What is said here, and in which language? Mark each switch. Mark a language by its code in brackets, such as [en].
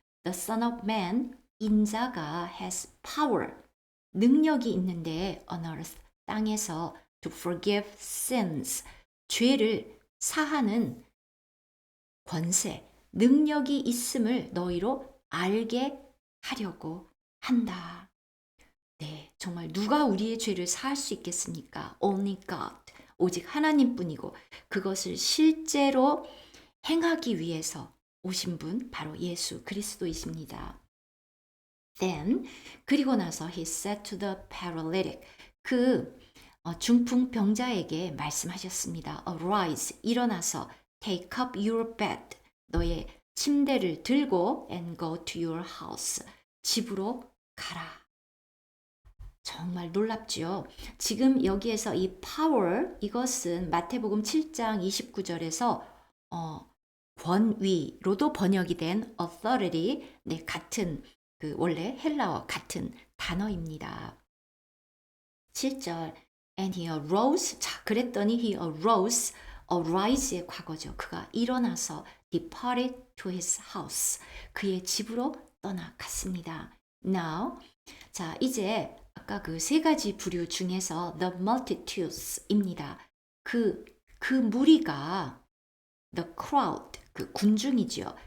[en] The Son of Man, [ko] 인자가 [en] has power, [ko] 능력이 있는데 [en] on earth, [ko] 땅에서 [en] to forgive sins, [ko] 죄를 사하는 권세, 능력이 있음을 너희로 알게 하려고 한다. 네, 정말 누가 우리의 죄를 사할 수 있겠습니까? [en] Only God, [ko] 오직 하나님뿐이고 그것을 실제로 행하기 위해서 오신 분 바로 예수 그리스도이십니다. [en] Then, [ko] 그리고 나서 [en] he said to the paralytic, [ko] 그 중풍병자에게 말씀하셨습니다. [en] Arise, [ko] 일어나서 [en] take up your bed, [ko] 너의 침대를 들고 [en] and go to your house, [ko] 집으로 가라. 정말 놀랍죠. 지금 여기에서 이 power, 이것은 마태복음 7장 29절에서 권위로도 번역이 된 authority, 네, 같은 그 원래 헬라어 같은 단어입니다. 7절 [en] and he arose, [ko] 자, 그랬더니 [en] he arose, [ko] arise의 과거죠. 그가 일어나서 [en] departed to his house, [ko] 그의 집으로 떠나갔습니다. [en] Now, [ko] 자, 이제 아까 그 세 가지 부류 중에서 [en] the multitudes [ko] 입니다. 그 무리가 [en] the crowd, [ko] 그 군중이죠.